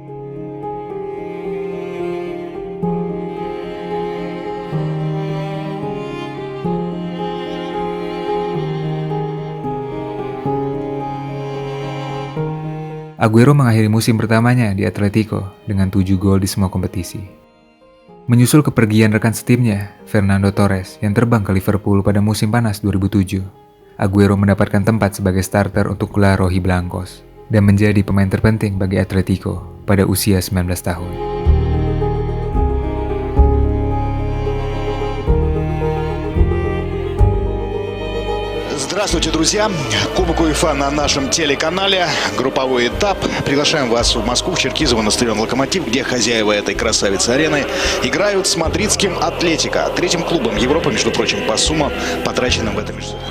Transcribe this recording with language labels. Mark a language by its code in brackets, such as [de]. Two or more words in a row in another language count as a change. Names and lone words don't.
[id] Agüero mengakhiri musim pertamanya di Atletico dengan 7 gol di semua kompetisi. Menyusul kepergian rekan setimnya, Fernando Torres, yang terbang ke Liverpool pada musim panas 2007, Agüero mendapatkan tempat sebagai starter untuk La Rojiblancos dan menjadi pemain terpenting bagi Atletico pada usia 19 tahun. [ru] Здравствуйте, друзья! Кубок УЕФА на нашем телеканале. Групповой этап. Приглашаем вас в Москву, в Черкизово, на стадион «Локомотив», где хозяева этой красавицы-арены играют с мадридским «Атлетико», третьим клубом Европы, между прочим, по суммам, потраченным в этом межсезонье.